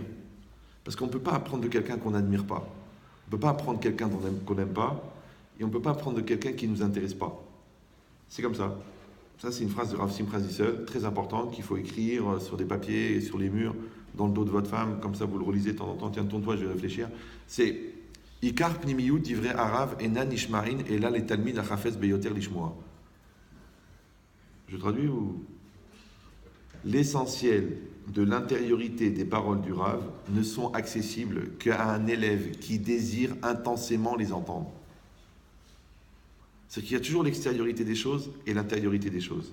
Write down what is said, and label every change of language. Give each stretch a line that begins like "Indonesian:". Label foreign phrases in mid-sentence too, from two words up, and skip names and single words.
French: Parce qu'on ne peut pas apprendre de quelqu'un qu'on n'admire pas. On ne peut pas apprendre quelqu'un qu'on n'aime pas. Et on ne peut pas apprendre de quelqu'un qui ne nous intéresse pas. C'est comme ça. Ça, c'est une phrase de Rav Simcha Zissel, très importante, qu'il faut écrire sur des papiers et sur les murs, dans le dos de votre femme, comme ça vous le relisez de temps en temps. Tiens, tourne-toi, je vais réfléchir.
Hebrew: C'est עיקר פנימיות דברי הרב אינם נשמרים אלא לתלמיד החפץ ביותר לשמוע.
French: Je traduis ou l'essentiel de l'intériorité des paroles du Rav ne sont accessibles qu'à un élève qui désire intensément les entendre. C'est qu'il y a toujours l'extériorité des choses et l'intériorité des choses.